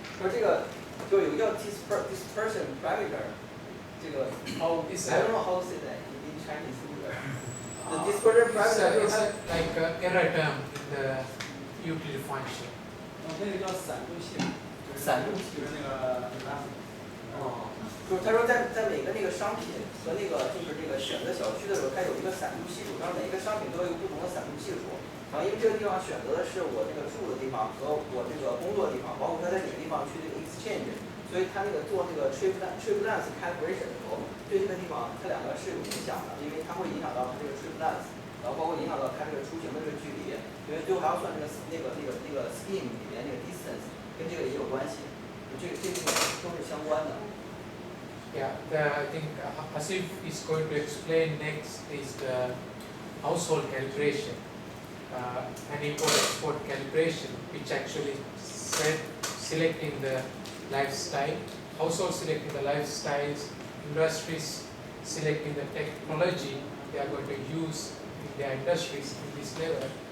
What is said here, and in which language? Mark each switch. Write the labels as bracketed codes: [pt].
[zh] 说这个就有个叫 [en] dispersion parameter， 这个 how I don't know how to say that in Chinese either. The dispersion parameter It's like an error term in the utility function. [zh] 那个叫散度系，散度系就是那个哦，就是他说在每个那个商品和那个就是这个选择小区的时候，它有一个散度系数，然后每一个商品都有不同的散度系数。然后因为这个地方选择的是我这个住的地方和我这个工作的地方，包括他在哪个地方去这个 exchange， 所以他那个做那个 trip length calibration 的时候，对这个地方它两个是有影响的，因为它会影响到它这个 trip length， 然后包括影响到它这个出行的这个距离，因为最后还要算这个scheme 里面那个 distance， 跟这个也有关系，这个都是相关的。 [en] Yeah, I think Asif is going to explain next is the household calibration. And import-export calibration, which actually selecting the lifestyle, households selecting the lifestyles, industries selecting the technology they are going to use in their industries in this level.